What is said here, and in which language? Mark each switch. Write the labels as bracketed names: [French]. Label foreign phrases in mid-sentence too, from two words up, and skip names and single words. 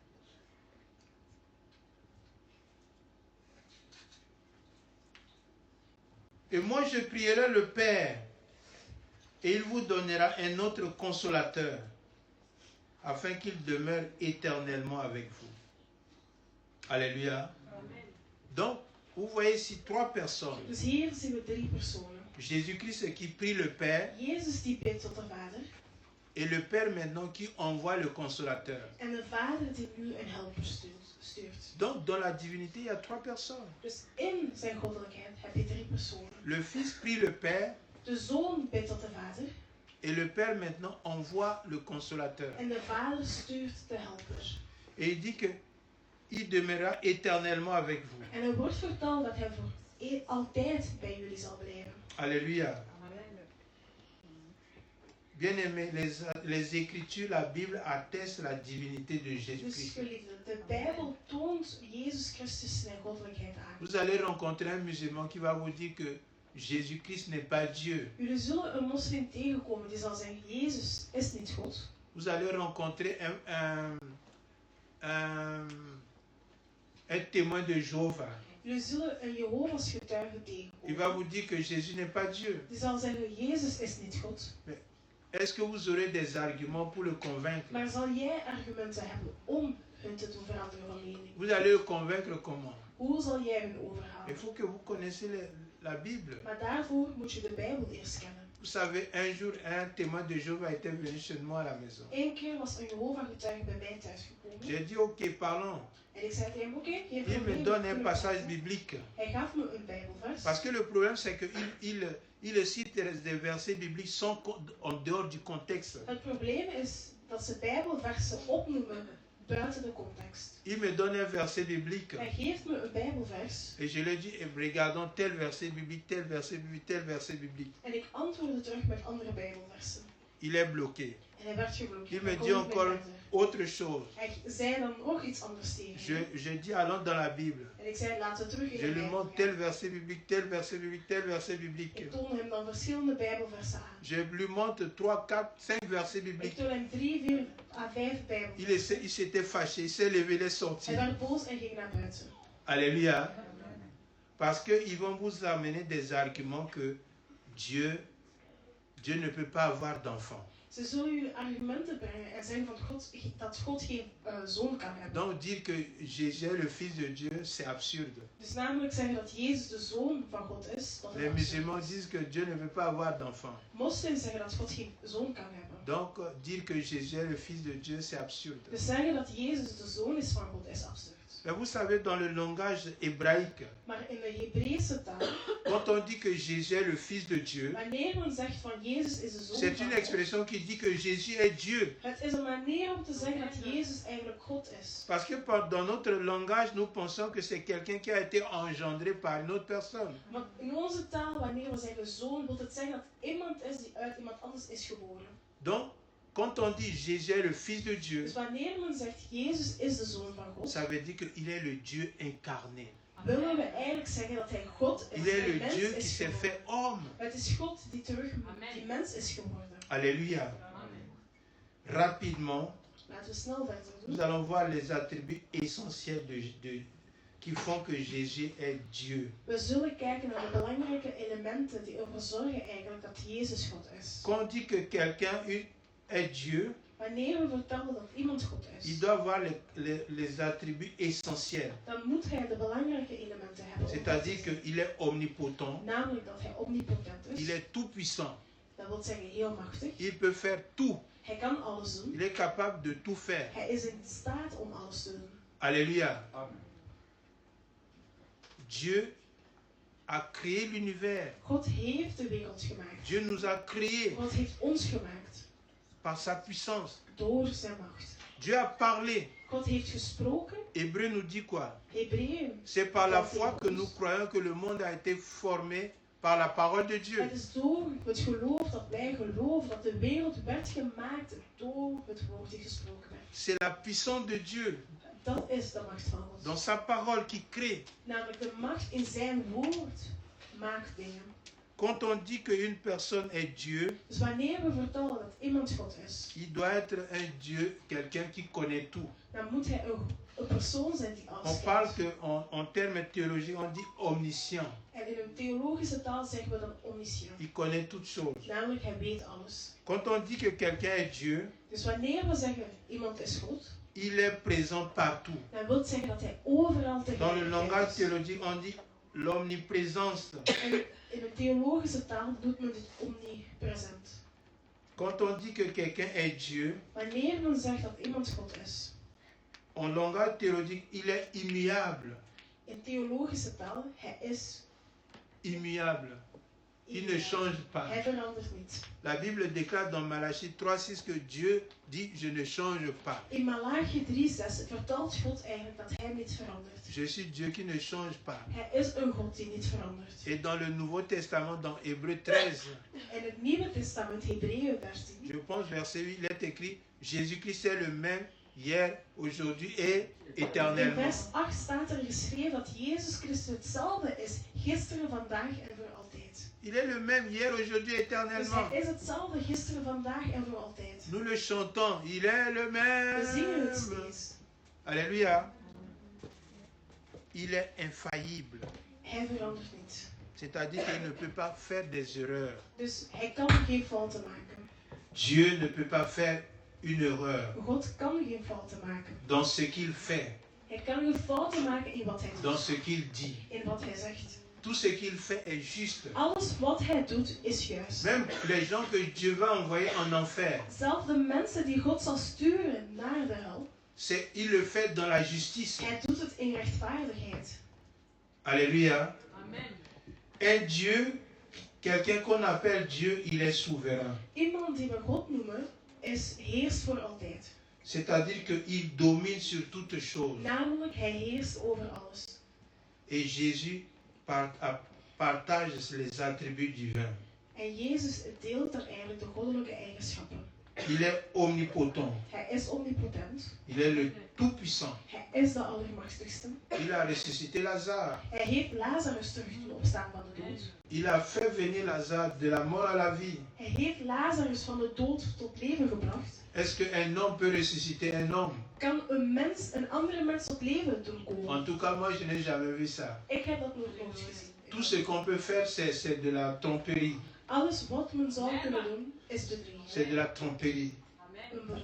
[French] Et moi, je prierai le Père, et il vous donnera un autre consolateur, afin qu'il demeure éternellement avec vous. Alléluia. Amen. Donc, vous voyez ici 3 personnes. [Dutch] Dus hier zien we 3 personen. [French] Jésus-Christ qui prie le Père, [Dutch] Jezus die bidt tot de Vader. [French] et le Père maintenant qui envoie le consolateur. [Dutch] En de Vader die nu een helper stuurt. [French] Donc, dans la divinité, il y a 3 personnes. [Dutch] Dus in zijn goddelijkheid heb je 3 personen. [French] Le Fils prie le Père, [Dutch] De Zoon bidt tot de Vader. [French] et le Père maintenant envoie le consolateur. [Dutch] En de Vader stuurt de helper. [French] Et il dit que il demeurera éternellement avec vous. [Dutch] En er wordt verteld dat hij voor altijd bij jullie zal blijven. [French] Alléluia. Bien-aimés, les Écritures, la Bible atteste la divinité de [Dutch] Dus [French] Jésus-Christ. [Dutch] geliefden, de Bijbel toont Jezus Christus zijn goddelijkheid aan. [French] Vous allez rencontrer un musulman qui va vous dire que Jésus-Christ n'est pas Dieu. [Dutch] Jullie zullen een moslim tegenkomen die zal zeggen, Jezus is niet God. [French] Vous allez rencontrer un témoin de Jéhovah. [Dutch] Jullie zullen een Jehovah's getuige [French] Il va [Dutch] tegenkomen. [French] vous dire que Jésus n'est pas Dieu. [Dutch] Die zal zeggen, Jezus is niet God. [French] Est-ce que vous aurez des arguments pour le convaincre? [Dutch] Maar zal jij argumenten hebben om hun te doen veranderen van mening? [French] Vous allez le convaincre comment? [Dutch] Hoe zal jij hun [French] Il [Dutch] overhalen? [French] faut que vous connaissiez la Bible. [Dutch] Maar daarvoor moet je de Bijbel eerst kennen. [French] Vous savez, un jour, un témoin de Jéhovah était venu chez moi à la maison. [Dutch] Eén keer was een Jehovah getuige bij mij thuis gekomen. [French] J'ai dit, ok, parlons. [Dutch] En ik zei tegen hem, oké, geen [French] Il me [Dutch] probleem. [French] donne un [Dutch] kunnen we [French] passage [Dutch] praten. [French] biblique. [Dutch] Hij gaf me een Bijbelvers. [French] Parce que le problème, c'est qu'il cite des versets bibliques en dehors du contexte. [Dutch] Het probleem is dat ze Bijbelversen opnoemen buiten de context. [French] Il me donne un verset biblique. [Dutch] Hij geeft me een Bijbelvers [French] Et je lui dis, regardons tel verset biblique, tel verset biblique, tel verset biblique. [Dutch] en ik antwoordde terug met andere Bijbelversen. [French] Il est bloqué. [Dutch] En hij werd geblokkeerd. [French] Il me [Dutch] Hij kon [French] dit [Dutch] niet meer [French] encore [Dutch] verder. [French] autre chose. [Dutch] Hij zei dan nog iets anders tegen me. [French] Je dis, allons dans la Bible. [Dutch] En ik zei, laten we terug in [French] Je [Dutch] de [French] lui [Dutch] Bijbel [French] montre tel [Dutch] gaan. [French] verset biblique, tel verset biblique, tel verset biblique. [Dutch] Ik toon hem dan verschillende Bijbelversen aan. [French] Je lui montre 3, 4, 5 versets [Dutch] Ik [French] bibliques. [Dutch] toon hem 3, 4 à 5 Bijbelversen. [French] Il s'était fâché, il s'est levé, il est sorti. [Dutch] Hij werd boos en ging naar buiten. [French] Alléluia. Parce qu'ils vont vous amener des arguments que Dieu ne peut pas avoir d'enfant. [Dutch] Ze zullen jullie argumenten brengen en zeggen van dat God geen zoon kan hebben. [French] Donc dire que Jésus est le Fils de Dieu, c'est absurde. [Dutch] Dus namelijk zeggen dat Jezus de zoon van God is. Dat [French] Les [Dutch] is [French] musulmans [Dutch] absurd. [French] disent que Dieu ne peut pas avoir d'enfant. [Dutch] Moslims zeggen dat God geen zoon kan hebben. [French] Donc dire que Jésus est le Fils de Dieu, c'est absurde. [Dutch] Dus zeggen dat Jezus de zoon is van God is absurd. [French] Mais vous savez, dans le langage hébraïque, [Dutch] Maar in de Hebreeuwse taal, [French] quand on dit que Jésus est le Fils de Dieu, [Dutch] wanneer men zegt van Jezus is de zoon [French] c'est [Dutch] van [French] une [Dutch] God, [French] expression qui dit que Jésus est Dieu. [Dutch] het is een manier om te zeggen dat Jezus eigenlijk God is. [French] Parce que dans notre langage, nous pensons que c'est quelqu'un qui a été engendré par une autre personne. [Dutch] Want in onze taal, wanneer we zeggen zoon, wil het zeggen dat iemand is die uit iemand anders is geboren. [French] Donc, quand on dit Jésus est le Fils de Dieu, [Dutch] Dus wanneer men zegt Jezus is de zoon van God, [French] ça veut dire qu'il est le Dieu incarné. [Dutch] willen we eigenlijk zeggen dat hij God is. [French] Il est [Dutch] die [French] le [Dutch] mens [French] Dieu qui [Dutch] is [French] s'est [Dutch] geworden. [French] fait homme. [Dutch] Het is God die die mens is geworden. [French] Alléluia. Rapidement, [Dutch] Laten we snel verder [French] nous [Dutch] doen. [French] allons voir les attributs essentiels qui font que Jésus est Dieu. [Dutch] We zullen kijken naar de belangrijke elementen die ervoor zorgen eigenlijk dat Jezus God is. [French] Quand on dit que quelqu'un est Dieu, [Dutch] Wanneer we vertellen dat iemand God [French] il [Dutch] is, [French] doit avoir les attributs essentiels. [Dutch] dan moet hij de belangrijke elementen hebben. om [French] C'est-à-dire [Dutch] God te zijn. [French] qu'il est omnipotent, [Dutch] Namelijk dat hij omnipotent [French] il [Dutch] is. [French] est tout-puissant, [Dutch] Dat wil zeggen heel machtig. [French] il peut faire tout, [Dutch] Hij kan alles doen. [French] il est capable de tout faire. [Dutch] Hij is in staat om alles te doen. [French] Alléluia. Dieu a créé l'univers. [Dutch] God heeft de wereld gemaakt. [French] Dieu nous a créés [Dutch] God heeft ons gemaakt. [French] par sa puissance. [Dutch] Door zijn macht. [French] Dieu a parlé. [Dutch] God heeft gesproken. [French] Hébreu nous dit quoi? [Dutch] Hebreeën. [French] C'est par la foi que nous croyons que le monde a été formé par la parole de Dieu. [Dutch] Het is door het geloof dat wij geloven dat de wereld werd gemaakt door het woord die gesproken werd. [French] C'est la puissance de Dieu [Dutch] Dat is de macht van God. [French] dans sa parole qui crée. [Dutch] Namelijk de macht in zijn woord maakt dingen. [French] Quand on dit qu'une personne est Dieu, [Dutch] Dus wanneer we vertellen dat iemand God is, [French] il doit être un Dieu, quelqu'un qui connaît tout. [Dutch] dan moet hij een persoon zijn die alles [French] On parle [Dutch] kent. [French] en termes théologiques, on dit omniscient. [Dutch] En in een theologische taal zeggen we dan omniscient. [French] Il connaît toutes choses. [Dutch] Namelijk, hij weet alles. [French] Quand on dit que quelqu'un est Dieu, [Dutch] Dus wanneer we zeggen iemand is God, [French] il est présent partout. [Dutch] dan wil het zeggen dat hij overal [French] Dans le langage [Dutch] tegelijk is. [French] théologique, on dit l'omniprésence. [Dutch] En in een theologische taal doet men dit omnipresent. [French] Quand on dit que quelqu'un est Dieu, [Dutch] Wanneer men zegt dat iemand God is, [French] en langage théologique, il est immuable. [Dutch] in theologische taal, hij is [French] Immuable. Il ne change pas. [Dutch] hij verandert niet. [French] La Bible déclare dans Malachie 3:6 que Dieu dit je ne change pas. [Dutch] In Malachi 3:6 vertelt God eigenlijk dat hij niet verandert. [French] Je suis Dieu qui ne change pas. [Dutch] Hij is een God die niet verandert. [French] Et dans le Nouveau Testament, dans Hébreux 13, [Dutch] In het Nieuwe Testament, Hebreeën 13, [French] je pense verset 8, il est écrit Jésus-Christ est le même hier, aujourd'hui et [Dutch] in [French] éternellement. [Dutch] vers 8 staat er geschreven dat Jezus Christus hetzelfde is, gisteren, vandaag en voor altijd. [French] Il est le même hier, aujourd'hui, [Dutch] Dus [French] éternellement. [Dutch] hij is hetzelfde gisteren, vandaag en voor altijd. [French] Nous le chantons, il est le [Dutch] We zingen het [French] même. [Dutch] steeds. [French] Alléluia. Il est infaillible. [Dutch] Hij verandert niet. [French] C'est-à-dire qu'il ne peut pas faire des erreurs. [Dutch] Dus hij kan geen fouten maken. [French] Dieu ne peut pas faire une erreur [Dutch] God kan geen fouten maken. [French] dans ce qu'il fait, [Dutch] Hij kan geen fouten maken in wat hij [French] dans [Dutch] doet, [French] ce qu'il dit. [Dutch] in wat hij zegt. [French] Tout ce qu'il fait est juste. [Dutch] Alles wat hij doet is juist. [French] Même les gens que Dieu va envoyer en enfer, [Dutch] Zelfs de mensen die God zal sturen naar de hel, [French] il le fait dans la justice. [Dutch] hij doet het in rechtvaardigheid. [French] Alléluia. Amen. Un Dieu, quelqu'un qu'on appelle Dieu, il est souverain. [Dutch] Iemand die we God noemen, heerst voor altijd. [French] C'est-à-dire qu'il domine sur toutes choses. [Dutch] Namelijk, hij heerst over alles. [French] Et Jésus partage les attributs divins. [Dutch] En Jezus deelt daar eigenlijk de goddelijke eigenschappen. [French] Il est omnipotent. [Dutch] Hij is omnipotent. [French] Il est le Tout-Puissant. [Dutch] Hij is de Allermachtigste. [French] Il a ressuscité Lazare. [Dutch] Hij heeft Lazarus terug doen opstaan van de dood. [French] Il a fait venir Lazare de la mort à la vie. [Dutch] Hij heeft Lazarus van de dood tot leven gebracht. [French] Est-ce qu'un homme peut ressusciter un homme? [Dutch] Kan een andere mens tot leven doen komen? [French] En tout cas, moi, je n'ai jamais vu ça. [Dutch] Ik heb dat nog nooit gezien. [French] Tout ce qu'on peut faire, c'est de la tromperie. [Dutch] Alles wat men zou kunnen doen, is bedriegen. [French] C'est de la tromperie. [Dutch] Een bedrog.